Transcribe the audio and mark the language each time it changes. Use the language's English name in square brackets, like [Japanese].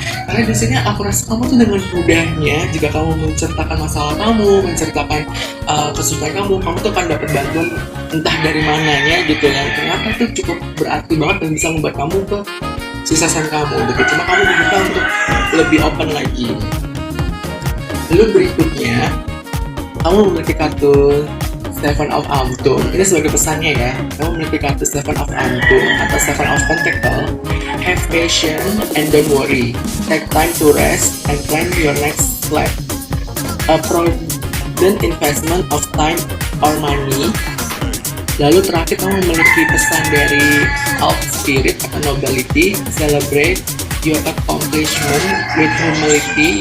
[Indonesian] Karena di sini aku rasa kamu tuh dengan mudahnya jika kamu menceritakan masalah kamu, menceritakan kesulitan kamu tuh akan dapat bantuan entah dari mananya gitu yang ternyata tuh cukup berarti banget dan bisa membuat kamu ke suksesan kamu gitu. Cuma kamu diminta untuk lebih open lagi. Lalu berikutnya kamu memiliki kartu Seven of Amptum. Ini sebagai pesannya ya, kamu memiliki kartu Seven of Amptum atau Seven of Pentacle. [English] Have patience and don't worry. Take time to rest and plan your next step. A prudent investment of time or money. [Indonesian] Lalu terakhir kamu memiliki pesan dari Elf Spirit atau Nobility. [English] Celebrate your accomplishment with humility.